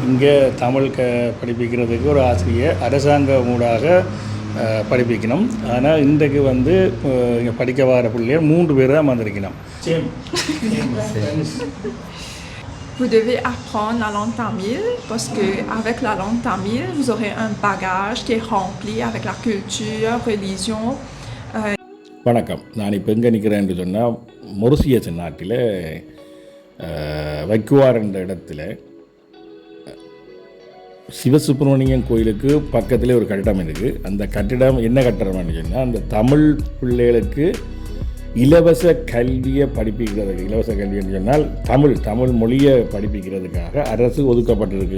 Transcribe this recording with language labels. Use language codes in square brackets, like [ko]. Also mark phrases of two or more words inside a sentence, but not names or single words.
[ta] இங்கே தமிழ் படிப்பிக்கிறதுக்கு ஒரு ஆசிரியர் அரசாங்க ஊடாக படிப்பிக்கணும். ஆனால் இன்றைக்கு வந்து இங்கே படிக்க வர பிள்ளைகள் 3 பேர் தான் வந்திருக்கணும். [fr] Vous devez apprendre la langue tamil parce que avec la langue tamil, vous aurez un bagage qui est rempli avec la culture, religion. [ta] வணக்கம். நான் இப்போ எங்கே நிற்கிறேன்னு சொன்னால் மொரிஷியஸ் நாட்டில் வைக்குவார் என்ற இடத்துல சிவசுப்பிரமணியன் கோயிலுக்கு பக்கத்தில் ஒரு கட்டிடம் இருக்குது. அந்த கட்டிடம் என்ன கட்டிடம்னு சொன்னால் அந்த தமிழ் பிள்ளைகளுக்கு இலவச கல்வியை படிப்பிக்கிறதுக்கு, இலவச கல்வின்னு சொன்னால் தமிழ் மொழியை படிப்பிக்கிறதுக்காக அரசு ஒதுக்கப்பட்டிருக்கு.